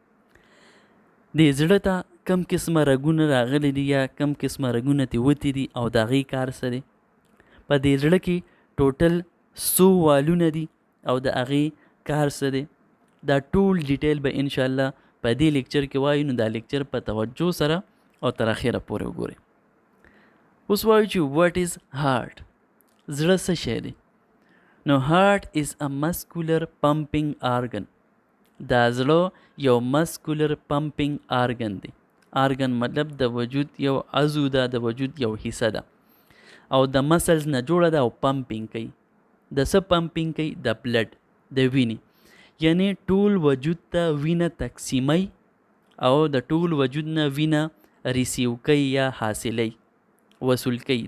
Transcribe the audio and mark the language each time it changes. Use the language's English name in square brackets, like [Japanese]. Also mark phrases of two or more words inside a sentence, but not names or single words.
[Pashto] دې زړه ته کم قسمه رګونه راغلي دي یا کم قسمه رګونه ترې وتې دي او د هغې کار سره. په دې زړه کې ټوټل 100 والونه دي او د هغې کار څه دی. دا ټول ډیټیل به انشاءالله په دې لیکچر کې وایو، نو دا لیکچر په توجه سره او تر اخره پورې وګورئ. اوس وایو چې [English] what is heart؟ [Pashto] زړه څه شی دی؟ [English] نو heart is a muscular pumping organ. [Pashto] دا زړه یو [English] muscular pumping organ [Pashto] دی. organ مطلب د وجود یو عضو ده، د وجود یو حصه ده او د مسلز نه جوړه ده او پمپینګ کوي. د څه پمپینګ کوي؟ د بلډ، د وینې. یعنی ټول وجود ته وینه تقسیموي او د ټول وجود نه وینه ریسیو کوي یا حاصلوي، وصول کوي.